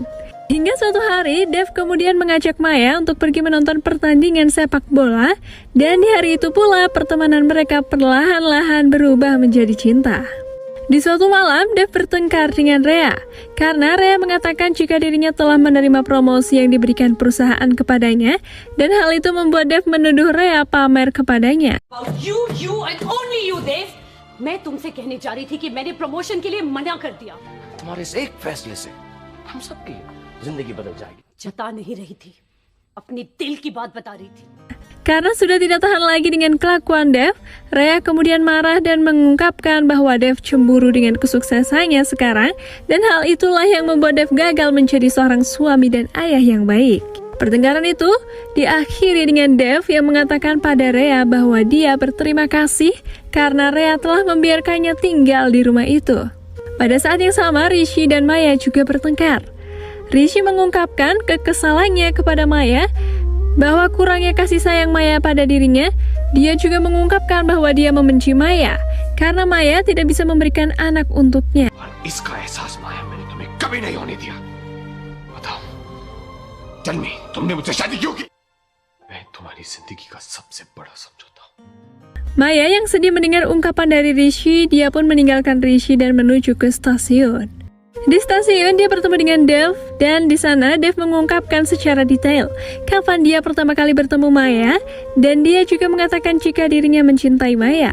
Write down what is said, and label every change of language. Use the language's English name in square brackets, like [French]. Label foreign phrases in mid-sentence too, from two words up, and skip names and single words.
[Indonesian] Hingga suatu hari, Dev kemudian mengajak Maya untuk pergi menonton pertandingan sepak bola, dan di hari itu pula pertemanan mereka perlahan-lahan berubah menjadi cinta. Di suatu malam, Dev bertengkar dengan Rhea, karena Rhea mengatakan jika dirinya telah menerima promosi yang diberikan perusahaan kepadanya, dan hal itu membuat Dev menuduh Rhea pamer kepadanya. [English] About you and only you, Dev. [Hindi] मैं तुमसे कहने जा रही थी कि मैंने प्रमोशन के लिए मना कर दिया। तुम्हारे इस एक फैसले से हम सबकी जिंदगी बदल जाएगी। जता नहीं रही थी, अपने दिल की बात बता रही थी। [Indonesian] Karena sudah tidak tahan lagi dengan kelakuan Dev, Rhea kemudian marah dan mengungkapkan bahwa Dev cemburu dengan kesuksesannya sekarang, dan hal itulah yang membuat Dev gagal menjadi seorang suami dan ayah yang baik. Pertengkaran itu diakhiri dengan Dev yang mengatakan pada Rhea bahwa dia berterima kasih karena Rhea telah membiarkannya tinggal di rumah itu. Pada saat yang sama, Rishi dan Maya juga bertengkar. Rishi mengungkapkan kekesalannya kepada Maya bahwa kurangnya kasih sayang Maya pada dirinya. Dia juga mengungkapkan bahwa dia membenci Maya karena Maya tidak bisa memberikan anak untuknya. [Hindi] इसका एहसास माया मैंने तुम्हें कभी नहीं होने दिया। बताओ, [English] tell me, [Hindi] तुमने मुझसे शादी क्यों की? मैं तुम्हारी जिंदगी का सबसे बड़ा समझौता हूँ। [Indonesian] Maya yang sedih mendengar ungkapan dari Rishi, dia pun meninggalkan Rishi dan menuju ke stasiun. Di stasiun, dia bertemu dengan Dev, dan di sana Dev mengungkapkan secara detail kapan dia pertama kali bertemu Maya, dan dia juga mengatakan jika dirinya mencintai Maya.